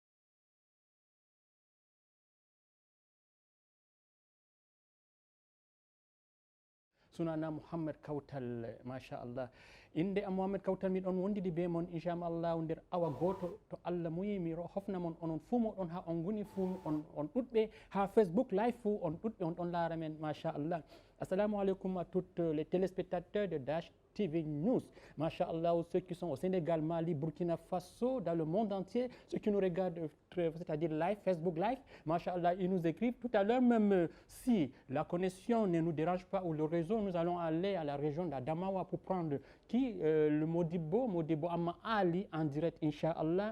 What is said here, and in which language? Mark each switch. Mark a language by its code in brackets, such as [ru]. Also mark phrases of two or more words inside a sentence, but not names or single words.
[ff] sunana Mouhamed Kawtal machallah inde am Mouhamed Kawtal miɗon wondidi be mon inchallah nder awa goto to Allah muyi mi hofna mon onon fuu moɗon ha on goni fuu on ɗuɗɓe ha Facebook live fuu on ɗuɗɓe on ɗon laara men machallah. [ar] Assalamu alaikum [fr] à toutes les téléspectateurs de Dash TV News. Masha'Allah, ceux qui sont au Sénégal, Mali, Burkina Faso, dans le monde entier, ceux qui nous regardent, c'est-à-dire live, Facebook Live, Masha'Allah, ils nous écrivent. Tout à l'heure, même si la connexion ne nous dérange pas ou le réseau, nous allons aller à la région d'Adamawa pour prendre le Modibo Amma Ali en direct, Inch'Allah.